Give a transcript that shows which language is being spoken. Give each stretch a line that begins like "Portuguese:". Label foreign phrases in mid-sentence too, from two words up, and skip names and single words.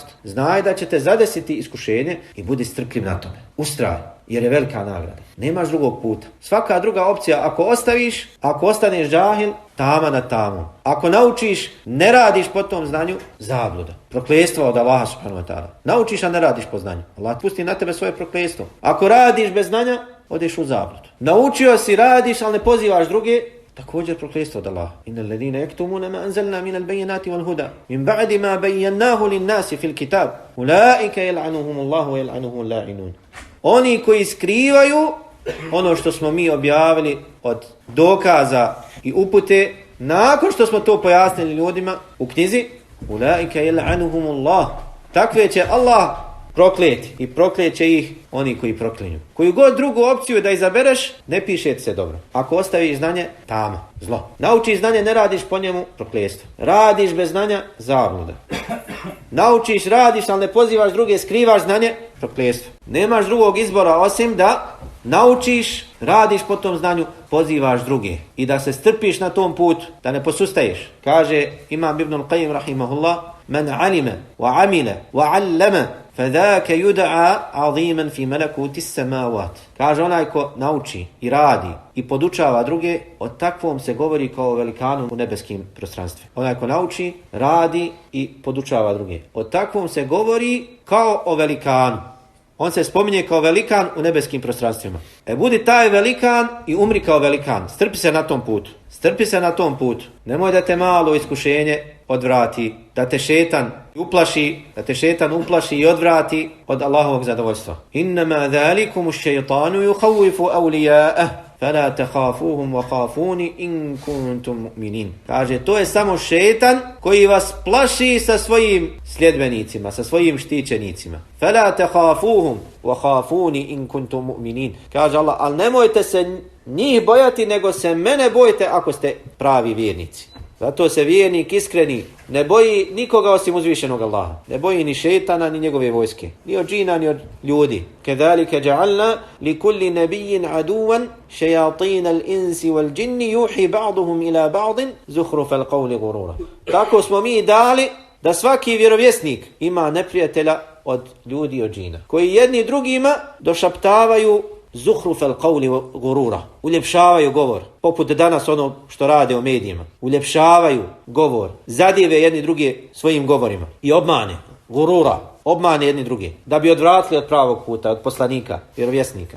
Bosnian: Znaj da će te zadesiti iskušenje i budi strpljiv na tome. Ustraj, jer je velika nagrada. Nemaš drugog puta. Svaka druga opcija, ako ostaviš, ako ostaneš džahil, tama na tamu. Ako naučiš, ne radiš po tom znanju, zabluda. Prokletstvo od Allaha
Arabic: سبحانه وتعالى.
Bosnian: Naučiš, a ne radiš po znanju. Allah pusti na tebe svoje prokletstvo. Ako radiš bez znanja, odeš u zabludu. Naučio si, radiš, ali ne pozivaš druge, također prokletstvo od Allaha.
Arabic: إن الذين يكتمون ما أنزلنا من البينات والهدى من بعد ما بيناه للناس في الكتاب أولئك يلعنهم الله ويلعنهم اللاعنون.
Bosnian: Oni koji skrivaju ono što smo mi objavili od dokaza i upute, nakon što smo to pojasnili ljudima u knjizi,
Arabic: أولئك يلعنهم الله,
Bosnian: takve će Allah prokleti i prokleće ih oni koji proklinju. Koju god drugu opciju da izabereš, ne piše se dobro. Ako ostaviš znanje, tama, zlo. Naučiš znanje, ne radiš po njemu, prokletstvo. Radiš bez znanja, zabluda. Naučiš, radiš, ali ne pozivaš druge, skrivaš znanje, prokletstvo. Nemaš drugog izbora osim da naučiš, radiš po tom znanju, pozivaš druge. I da se strpiš na tom putu, da ne posustaješ.
Arabic: Kaže Imam Ibn al-Qayyim رحمه الله من علم وعمل وعلم فذاك يدعى عظيما في ملكوت السماوات.
Bosnian: Kaže onaj ko nauči i radi i podučava druge, o takvom se govori kao o velikanu u nebeskim prostranstvima. Onaj ko nauči, radi i podučava druge, o takvom se govori kao o velikanu. On se spominje kao velikan u nebeskim prostranstvima. Budi taj velikan i umri kao velikan. Strpi se na tom putu. Strpi se na tom putu. Nemoj da te malo iskušenje odvrati, da te šetan uplaši i odvrati od Allahovog zadovoljstva.
Arabic: إنما ذلكم الشيطان يخوف أولياءه فَلَا تَخَافُوهُمْ وَخَافُونِ إِن كُنْتُمْ مُؤْمِنِينَ.
Bosnian: Kaže, to je samo šetan koji vas plaši sa svojim sljedbenicima, sa svojim štićenicima.
Arabic: فَلَا تَخَافُوهُمْ وَخَافُونِ إِن كُنْتُمْ مُؤْمِنِينَ.
Bosnian: Kaže Allah, ali nemojte se njih bojati, nego se mene bojite ako ste pravi vjernici. Zato se vjernik iskreni ne boji nikoga osim uzvišenog Allaha. Ne boji ni šetana, ni njegove vojske. Ni od džina, ni od ljudi.
Arabic: كَذَلِكَ جَعَلْنَا لِكُلِّ نَبِيٍّ عَدُوًا شَيَاطِينَ الْإِنسِ وَالْجِنِّ يُوحِي بَعْضُهُمْ إِلَى بَعْضٍ زُخْرُفَ الْقَوْلِ غُرُورًا.
Bosnian: Tako smo mi dali da svaki vjerovjesnik ima neprijatelja od ljudi i od džina, koji jedni drugima došaptavaju
Arabic: زخرف القول غرورا,
Bosnian: uljepšavaju govor, poput danas ono što rade u medijima, uljepšavaju govor, zadive jedni druge svojim govorima i obmane, gurura, obmane jedni druge, da bi odvratili od pravog puta, od poslanika, vjerovjesnika.